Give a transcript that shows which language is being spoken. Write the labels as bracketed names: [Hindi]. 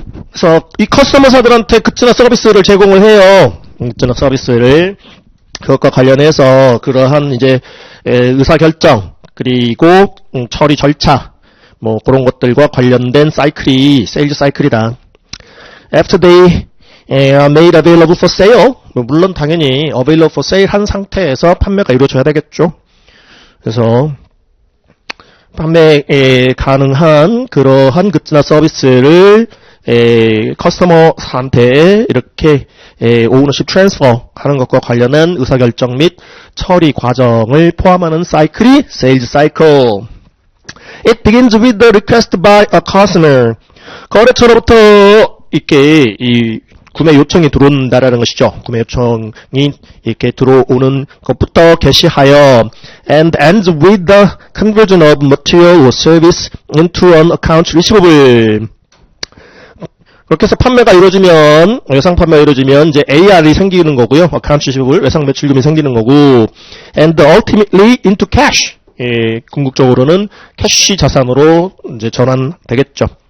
[Korean] 그래서 이 커스터머사들한테 굿즈나 서비스를 제공을 해요. 굿즈나 서비스를 그것과 관련해서 그러한 이제 의사결정 그리고 처리 절차 뭐 그런 것들과 관련된 사이클이 세일즈 사이클이다. [English] After they are made available for sale, [Korean] 물론 당연히 [English] available for sale [Korean] 한 상태에서 판매가 이루어져야 되겠죠. 그래서 판매 가능한 그러한 굿즈나 서비스를 커스터머한테 이렇게 오너십 트랜스퍼 하는 것과 관련한 의사결정 및 처리 과정을 포함하는 사이클이 세일즈 사이클. [English] It begins with the request by a customer. [Korean] 거래처로부터 이렇게 이 구매 요청이 들어온다라는 것이죠. 구매 요청이 이렇게 들어오는 것부터 개시하여 [English] and ends with the conversion of material or service into an account receivable. [Korean] 그렇게 해서 판매가 이루어지면 외상 판매가 이루어지면 이제 AR이 생기는 거고요. [English] account receivable [Korean] 외상 매출금이 생기는 거고 [English] and ultimately into cash. [Korean] 궁극적으로는 캐시 자산으로 이제 전환되겠죠.